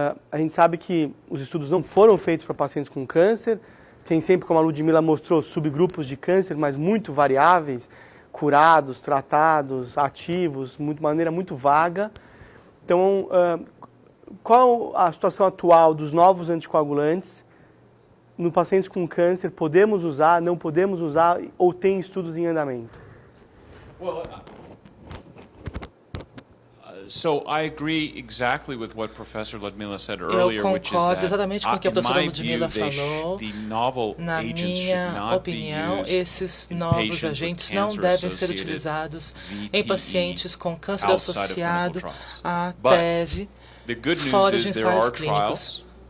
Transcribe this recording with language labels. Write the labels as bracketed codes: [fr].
[pt] A gente sabe que os estudos não foram feitos para pacientes com câncer, tem sempre, como a Ludmila mostrou, subgrupos de câncer, mas muito variáveis, curados, tratados, ativos, de maneira muito vaga. Então, qual a situação atual dos novos anticoagulantes no pacientes com câncer? Podemos usar, não podemos usar, ou tem estudos em andamento? [en] So I agree exactly with what Professor Ludmila said earlier, which is that, [pt] exatamente com o que a professora Ludmila falou. [en] The novel agents should not be used [pt] esses novos agentes não devem ser utilizados em pacientes com câncer associado à TEV fora de ensaios clínicos.